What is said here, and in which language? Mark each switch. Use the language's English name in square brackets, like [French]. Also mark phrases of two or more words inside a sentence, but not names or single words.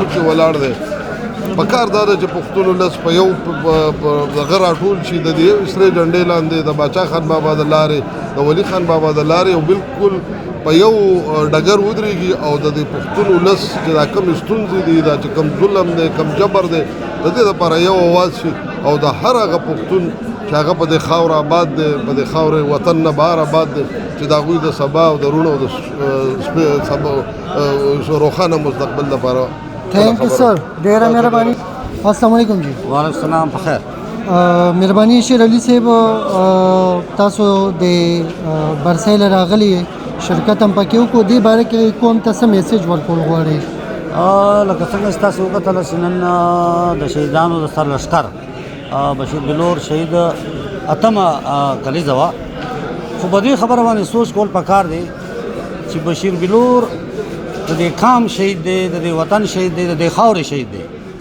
[Pashto] کې ولاړ دی په کار دا ده چې پښتونو لس په یو دغه راټول شي د دې سرې ډنډې لاندې د باچا خان بابا د لارې د ولی خان بابا د لارې او بالکل په یو ډګر ودرېږي او د دې پښتونو لس چې دا کم ستونزې دي دا چې کم ظلم دی کم جبر دی د دې لپاره یو اواز شي او د هر هغه پښتون چې هغه په دې خاوره آباد دی په دې خاورې وطن نه بهر آباد دی چې د هغوی د سبا او د روڼو د روښانه مستقبل لپاره [English] thank you sir [Pashto] ډیره مهرباني السلام علیکم جی وعلیکم السلام په خیر مهرباني شیر علي صاحب تاسو د برسایل راغلی شرکت هم پکې وکړو دې باره کې کوم ته څه میسج ورکول غواړئ لکه څنګه ستاسو وکتل چې نن د شهیدانو د سر لښکر بشیر بلور شهید اتمه کلیزه وه خو په دې خبره باندې سوچ کول پکار دی چې بشیر بلور د دې قام شهید دی د دې وطن شهید دی د دې خاورې شهید دی